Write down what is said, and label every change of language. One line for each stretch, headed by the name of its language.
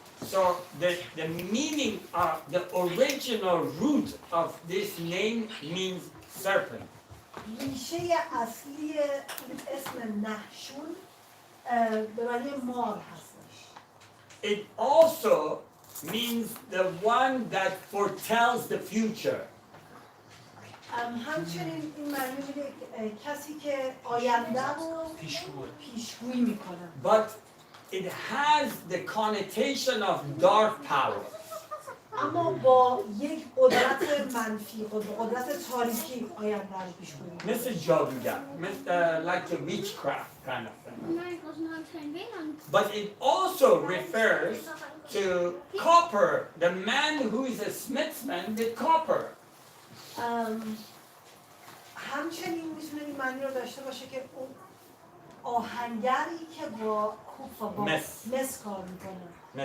English: So the meaning of the original root of this name means serpent.
Persian: ریشه اصلی اسم نحشون به معنی مار هستش.
English: It also means the one that foretells the future.
Persian: همچنین این معنی میده کسی که آینده رو پیشگویی میکنه.
English: But it has the connotation of dark power.
Persian: اما با یک قدرت منفی، قدرت تاریکی آینده رو پیشگویی میکنه.
English: Mr. Javid, like a witchcraft kind of thing. But it also refers to copper, the man who is a smithsman with copper.
Persian: همچنین میتونه این معنی رو داشته باشه که اون آهنگری که با کوف و با مس کار میکنه.